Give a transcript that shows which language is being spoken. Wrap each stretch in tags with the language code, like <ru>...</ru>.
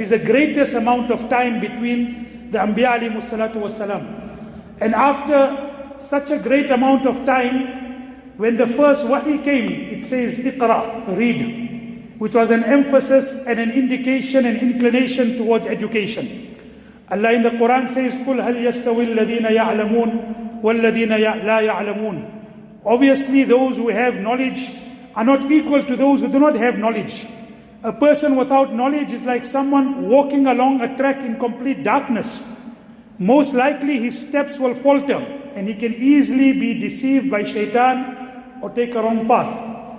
<en>It is the greatest amount of time between the Anbiya alayhi salatu wasalam. And after such a great amount of time, when the first wahi came, it says Iqra, read, which was an emphasis and an indication and inclination towards education. Allah in the Quran says,</en> <ar>قُلْ هَلْ يَسْتَوِي الَّذِينَ يَعْلَمُونَ وَالَّذِينَ لَا يَعْلَمُونَ.</ar> <en>Obviously, those who have knowledge are not equal to those who do not have knowledge. A person without knowledge is like someone walking along a track in complete darkness. Most likely his steps will falter and he can easily be deceived by shaitan or take a wrong path.</en>